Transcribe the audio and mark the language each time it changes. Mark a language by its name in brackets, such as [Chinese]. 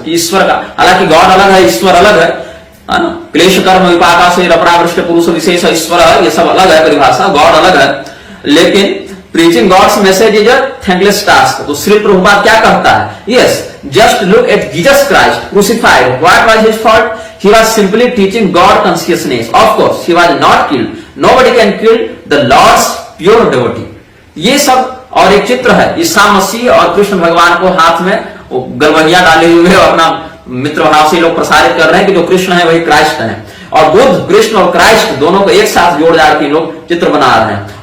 [Hindi] कि ईश्वर का, हालांकि गॉड अलग है, ईश्वर अलग है ना, क्लेश कर्म विपाका से अपरावृष्ट पुरुष विशेष ईश्वर है, ये सब अलग है परिभाषा, गॉड अलग है। [English] लेकिन preaching God's message is a thankless task. [Hindi] तो श्री प्रभुपाद क्या कहता है? [English] Yes, just look at Jesus Christ crucified, what was his fault? He was simply teaching God consciousness. Of course, he was not killed. Nobody can kill the Lord's pure devotee. [Hindi] ये सब और एक चित्र है ईसा मसीह और कृष्ण भगवान को हाथ में गलवहिया डाले हुए और अपना मित्र भाव से लोग प्रसारित कर रहे हैं कि जो कृष्ण है वही क्राइस्ट है। और बुद्ध, कृष्ण और क्राइस्ट दोनों को एक साथ जोड़ जाड़ के लोग चित्र बना रहे हैं।